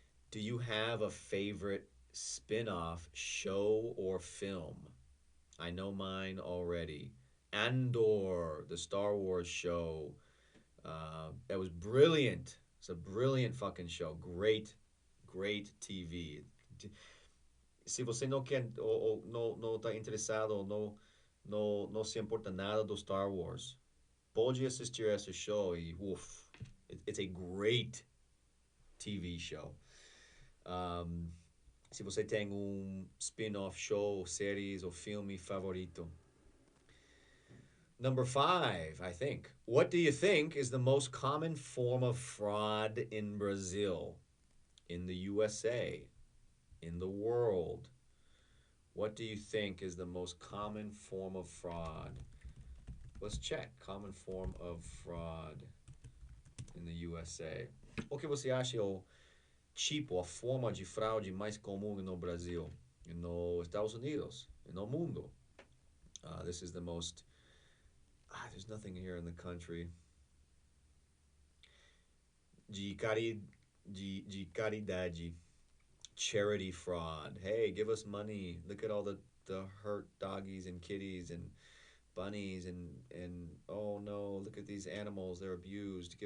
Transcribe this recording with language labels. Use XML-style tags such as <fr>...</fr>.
<en>Do you have a favorite spin-off show or film? I know mine already. Andor, the Star Wars show. That was brilliant. It's a brilliant fucking show. Great, great TV.</en> <pt>Se você não quer ou não está interessado ou não se importa nada do Star Wars, pode assistir esse show e</pt> <en>it's a great TV show.</en> <pt>Se você tem spin-off show, series ou filme favorito.</pt> <en>Number five, I think. What do you think is the most common form of fraud in Brazil, in the USA, in the world? What do you think is the most common form of fraud? Let's check. Common form of fraud in the USA.</en> <pt>O que você acha o tipo, a forma de fraude mais comum no Brasil, nos Estados Unidos, no mundo?</pt> <en>This is the most... there's nothing here in the country. De</en> <pt>de caridade,</pt> <en>charity fraud. Hey, give us money. Look at all the hurt doggies and kitties and bunnies and oh no, look at these animals. They're abused.</en>